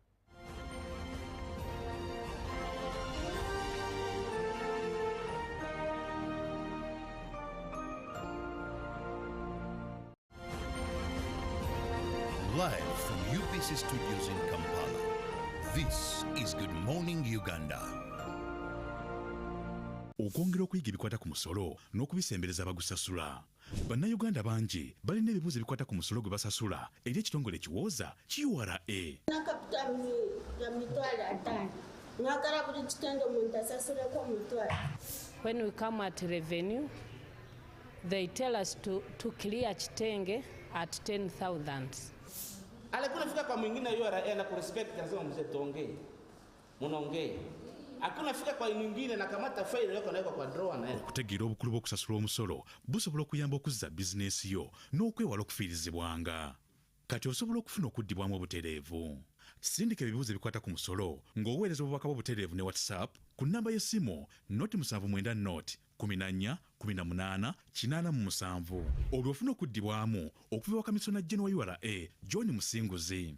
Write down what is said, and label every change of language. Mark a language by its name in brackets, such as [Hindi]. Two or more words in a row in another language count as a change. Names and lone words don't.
[English] Live from UBC Studios in Kampala, this is Good Morning Uganda. [Ganda] Okwongera okuyiga ebikwata ku musolo n'okubisembereza abagusasula. Bannayuganda bangi balina ebibuuzo ebikwata ku musolo gwe basasula eri ekitongole ekiwooza KURA. [Swahili] Na kapitalu ya mitwalo 5 [English] When we come at revenue, they tell us to clear Chitenge at 10,000. [Swahili] Alikuwa nafika kwa mwingine URA na kurespect lazima mzee tuongee. Munaongee. Hakuna fika kwa mwingine na kamata file yako naweka kwa drawer na [Ganda] okutegeera obukulu bw'okusasula omusolo busobola okuyamba okuzza bizinesi yo n'okwewala okufiirizibwanga. Kati osobola okufuna okuddibwamu obutereevu. Sindika ebibuuzo ebikwata ku musolo ng'oweereza obubaka bw'obutereevu ne WhatsApp ku nnamba y'essimu 0790 14 18 87 olwo ofuna okuddibwamu okuva wa kamisona General wa URA John Musinguzi.